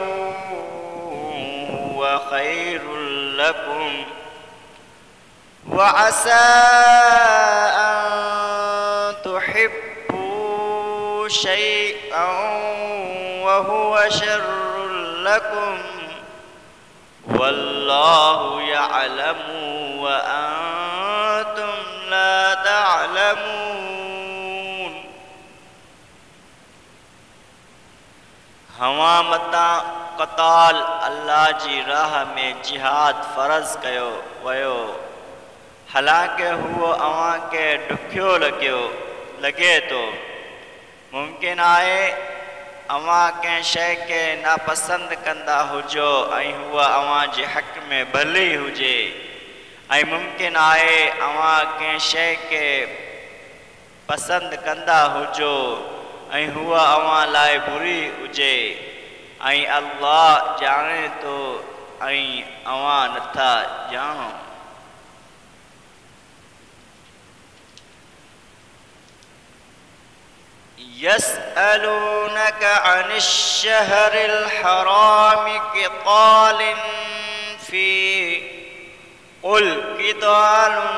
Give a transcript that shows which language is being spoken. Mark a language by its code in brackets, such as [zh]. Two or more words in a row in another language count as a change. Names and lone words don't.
[ar] وهو خير لكم وعسى أن تحبوا شيئا وهو شر لكم والله يعلم وأنتم لا [sd] تعلمون हवा मतां क़ताल अल्लाह जी राह में जिहाद फ़र्ज़ कयो वियो हालांकि हुओ अवां खे ॾुखियो लॻे थो। मुमकिन आहे अवां कंहिं शइ खे नापसंद कंदा हुजो ऐं हूअ अवां जे हक़ में भली हुजे ऐं मुमकिन आहे अवां कंहिं शइ खे पसंदि कंदा हुजो ऐं हूअ अवां लाइ बुरी हुजे ऐं अल्लाह ॼाणे थो ऐं अवां नथा ॼाणो। [ar] يسألونك عن الشهر الحرام قتال فيه قل قتال